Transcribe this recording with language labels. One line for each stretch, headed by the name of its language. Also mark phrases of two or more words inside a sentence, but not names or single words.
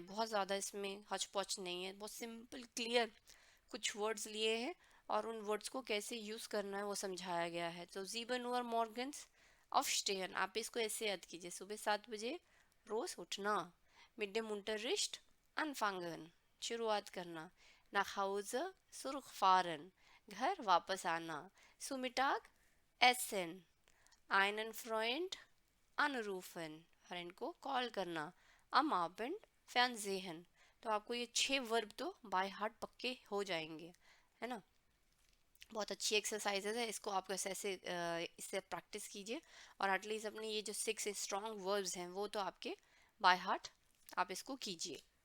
Hindi: बहुत ज़्यादा इसमें हचपच नहीं है, बहुत
English: simple clear
Hindi: कुछ वर्ड्स लिए हैं और उन वर्ड्स को कैसे यूज़ करना है वो समझाया गया है। तो
German: sieben Uhr morgens
Hindi: aufstehen, आप इसको ऐसे याद कीजिए, सुबह 7 बजे रोज़ उठना।
German: mit dem Unterricht anfangen,
Hindi: शुरुआत करना।
German: nach Hause zurückfahren,
Hindi: घर वापस आना।
German: zu Mittag essen, einen Freund anrufen,
Hindi: फ्रेंड को कॉल करना।
German: am Abend Fernsehen,
Hindi: तो आपको ये 6 वर्ब तो
English: by heart
Hindi: पक्के हो जाएंगे, है ना। बहुत अच्छी एक्सरसाइजेज है, इसको आप ऐसे इससे प्रैक्टिस कीजिए, और एटलीस्ट अपने ये जो 6
English: strong verbs
Hindi: हैं वो तो आपके
English: by heart
Hindi: आप इसको कीजिए।